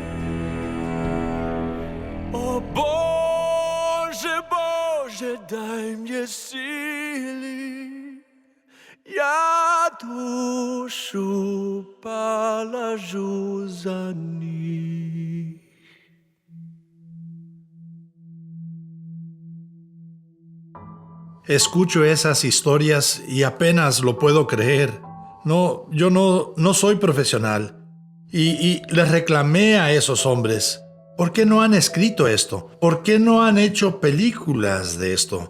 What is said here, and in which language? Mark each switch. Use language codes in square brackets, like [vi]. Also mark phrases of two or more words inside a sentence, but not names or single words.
[ru] О Боже, Боже, дай Если, я душу положу за них. [es] Escucho esas historias y apenas lo puedo creer. No, yo no soy profesional. Y les reclamé a esos hombres. ¿Por qué no han escrito esto? ¿Por qué no han hecho películas de esto?